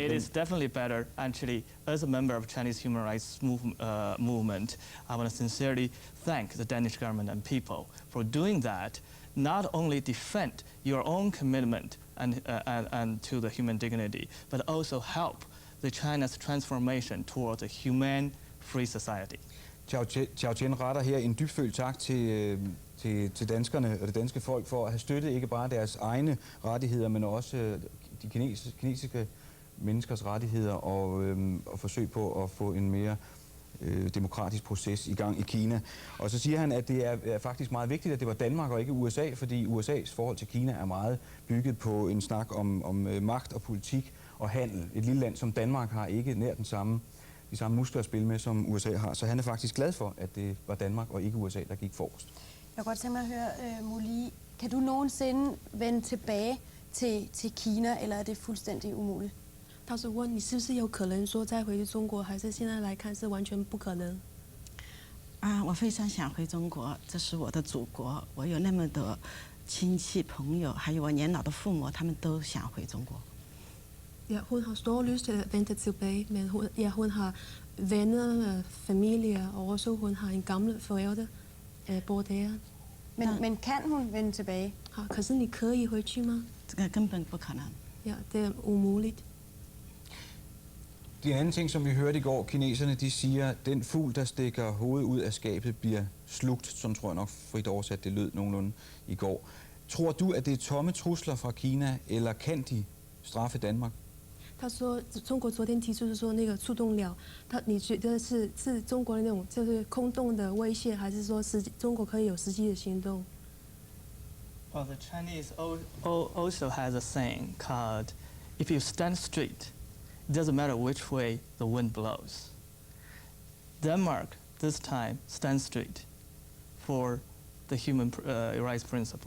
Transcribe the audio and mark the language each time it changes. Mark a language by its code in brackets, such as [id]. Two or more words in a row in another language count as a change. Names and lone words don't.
[en] It is definitely better. Actually, as a member of Chinese human rights movement, I want to sincerely thank the Danish government and people for doing that. Not only defend your own commitment and to the human dignity, but also help the China's transformation towards a humane, free society. [da] Xiao retter her en dybfølt tak til danskerne og det danske folk for at have støttet ikke bare deres egne rettigheder, men også de kinesiske menneskers rettigheder og forsøg på at få en mere demokratisk proces i gang i Kina. Og så siger han, at det er faktisk meget vigtigt, at det var Danmark og ikke USA, fordi USA's forhold til Kina er meget bygget på en snak om magt og politik og handel. Et lille land som Danmark har ikke nær de samme muskler at spille med, som USA har. Så han er faktisk glad for, at det var Danmark og ikke USA, der gik forrest. Jeg kunne godt tænke mig at høre, Muli, kan du nogensinde vende tilbage til Kina, eller er det fuldstændig umuligt? [zh] 他是问你是不是有可能说再回去中国，还是现在来看是完全不可能？我非常想回中国，这是我的祖国，我有那么多亲戚朋友，还有我年老的父母，他们都想回中国。 [da] Ja, hun har stor lyst til at vende tilbage, men hun har venner, familie, og også hun har en gammel forældre, bor der. Men kan hun vende tilbage? [zh] 可是你可以回去吗？这个根本不可能。 [da] Ja, det er umuligt. Det er en anden ting, som vi hørte i går. Kineserne, de siger, at den fugl, der stikker hovedet ud af skabet, bliver slugt. Sådan tror jeg nok frit oversat, det lød nogenlunde i går. Tror du, at det er tomme trusler fra Kina, eller kan de straffe Danmark? [zh] 他说，中国昨天提出是说那个触动鸟，你觉得是中国的那种就是空洞的威胁，还是说中国可以有实际的行动？ [en] Well, the Chinese also has a saying called, "If you stand straight, it doesn't matter which way the wind blows." Denmark this time stands straight for the human rights principle.